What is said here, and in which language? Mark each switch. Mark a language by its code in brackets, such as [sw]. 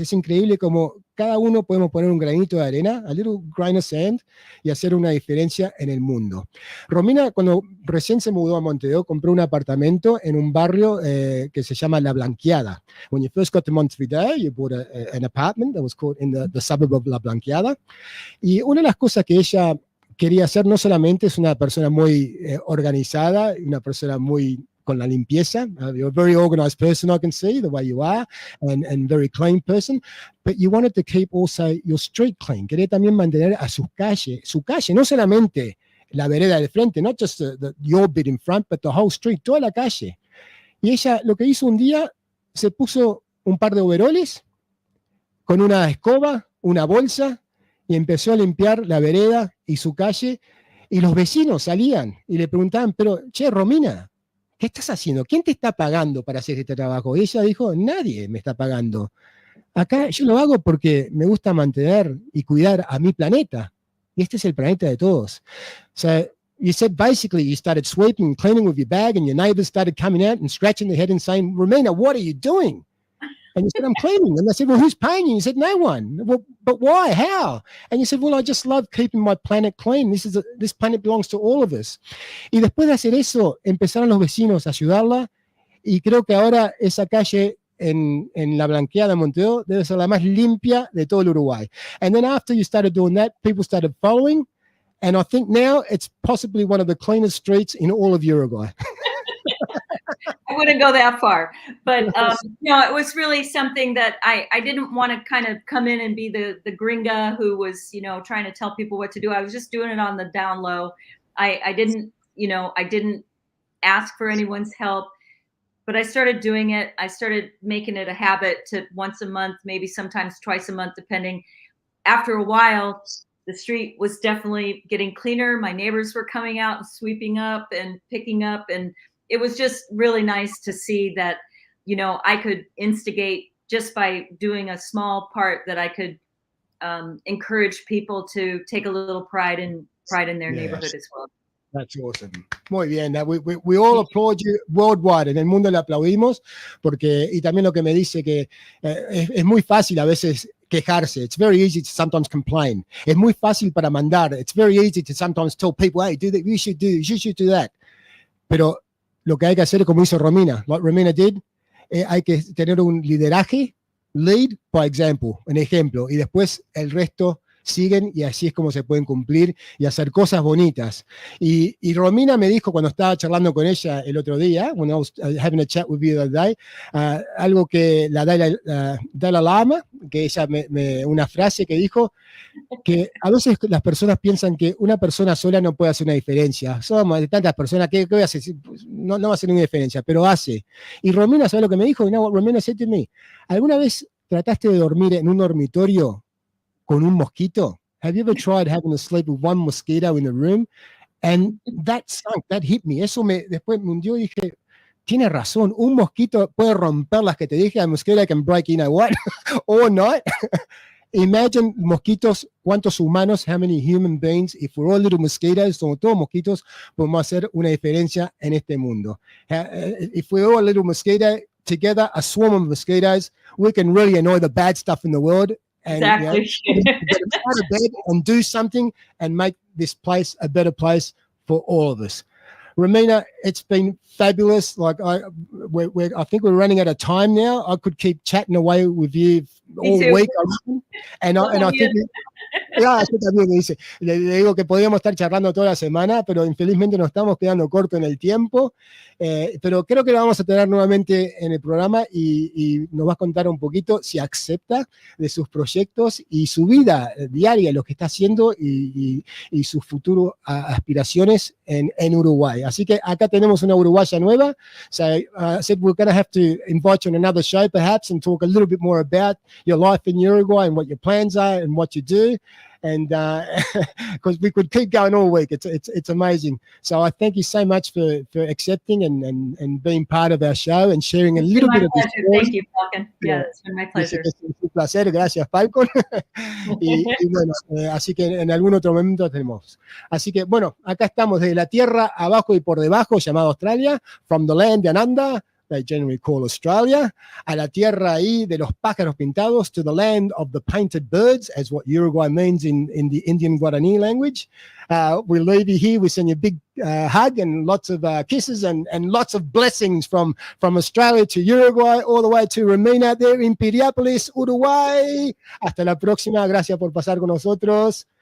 [es] Es increíble como cada uno podemos poner un granito de arena, [en] a little grain of sand, [es] y hacer una diferencia en el mundo. Romina, cuando recién se mudó a Montevideo, compró un apartamento en un barrio que se llama La Blanqueada. [en] When you first got to Montevideo, you bought an apartment that was called in the suburb of La Blanqueada. [es] Y una de las cosas que ella quería hacer, no solamente es una persona muy organizada, una persona muy con la limpieza. [en] You're a very organized person, I can see, the way you are, and very clean person, but you wanted to keep also your street clean. [es] Quería también mantener a su calle, no solamente la vereda del frente, [en] not just your bit in front, [es] but the whole street, toda la calle. Y ella lo que hizo un día, se puso un par de overoles con una escoba, una bolsa, y empezó a limpiar la vereda y su calle, y los vecinos salían y le preguntaban, pero, che, Romina, ¿qué estás haciendo? ¿Quién te está pagando para hacer este trabajo? Y ella dijo, nadie me está pagando. Acá yo lo hago porque me gusta mantener y cuidar a mi planeta. Y este es el planeta de todos. [en] So you said basically you started sweeping and cleaning with your bag, and your neighbors started coming out and scratching their head and saying, Romina, what are you doing? And you said, I'm cleaning. And they said, well, who's paying you? You said, no one. Well, but why? How? And you said, well, I just love keeping my planet clean. This planet belongs to all of us. [es] Y después de hacer eso, empezaron los vecinos a ayudarla. Y creo que ahora esa calle en La Blanqueada de Montevideo debe ser la más limpia de todo el Uruguay. [en] And then after you started doing that, people started following. And I think now it's possibly one of the cleanest streets in all of Uruguay. I wouldn't go that far, but it was really something that I didn't want to kind of come in and be the gringa who was, trying to tell people what to do. I was just doing it on the down low. I didn't ask for anyone's help, but I started doing it. I started making it a habit to once a month, maybe sometimes twice a month, depending. After a while, the street was definitely getting cleaner. My neighbors were coming out and sweeping up and picking up, and it was just really nice to see that, I could instigate just by doing a small part, that I could encourage people to take a little pride in their neighborhood as well. That's awesome. [es] Muy bien. [en] We all applaud you worldwide. [es] En el mundo le aplaudimos porque, y también lo que me dice que es muy fácil a veces quejarse. [en] It's very easy to sometimes complain. [es] Es muy fácil para mandar. [en] It's very easy to sometimes tell people, hey, do that, you should do that. [es] Pero lo que hay que hacer es como hizo Romina, [en] what Romina did, [es] hay que tener un lideraje, [en] lead by example, [es] un ejemplo, y después el resto siguen y así es como se pueden cumplir y hacer cosas bonitas. Y Romina me dijo cuando estaba charlando con ella el otro día, [en] when I was having a chat with you the other day, [es] algo que la Dalai Lama, que ella una frase que dijo, que a veces las personas piensan que una persona sola no puede hacer una diferencia. Somos de tantas personas, ¿qué voy a hacer? No va a hacer ninguna diferencia, pero hace. Y Romina, ¿sabes lo que me dijo? No, [en] Romina said to me, [es] ¿alguna vez trataste de dormir en un dormitorio con un mosquito? [en] Have you ever tried having to sleep with one mosquito in the room? And that hit me. [es] Eso después me hundió y dije, tiene razón, un mosquito puede romper las que te dije, [en] a mosquito can break, you know what, or not. Imagine mosquitos, [es] cuántos humanos, [en] how many human beings, if we're all little mosquitoes, [es] somos todos mosquitos, podemos hacer una diferencia en este mundo. [en] If we're all a little mosquito together, a swarm of mosquitoes, we can really annoy the bad stuff in the world. And, exactly. Get out of bed and do something and make this place a better place for all of us. Romina, it's been fabulous. Like I think we're running out of time now. I could keep chatting away with you all week, and I think. [es] Ya, yo también le digo que podríamos estar charlando toda la semana, pero infelizmente nos estamos quedando corto en el tiempo. Pero creo que lo vamos a tener nuevamente en el programa y nos va a contar un poquito, si acepta, de sus proyectos y su vida diaria, lo que está haciendo y sus futuras aspiraciones en Uruguay. Así que acá tenemos una uruguaya nueva. [en] So I said we're going to have to invite you on another show perhaps and talk a little bit more about your life in Uruguay and what your plans are and what you do. And because we could keep going all week, it's amazing. So I thank you so much for accepting and being part of our show and sharing a little bit of this story. Thank you, Falcon. Yeah, it's been my pleasure. [es] Es un placer, gracias, Falcon. y bueno, así que en algún otro momento tenemos. Así que bueno, acá estamos desde la tierra abajo y por debajo, llamada Australia, [en] from the land down under. They generally call Australia, [es] a la tierra ahí de los pájaros pintados, [en] to the land of the painted birds, as what Uruguay means in the Indian Guarani language. We leave you here, we send you a big hug and lots of kisses and lots of blessings from Australia to Uruguay, all the way to Romina there in Piriápolis, Uruguay. [es] Hasta la próxima, gracias por pasar con nosotros.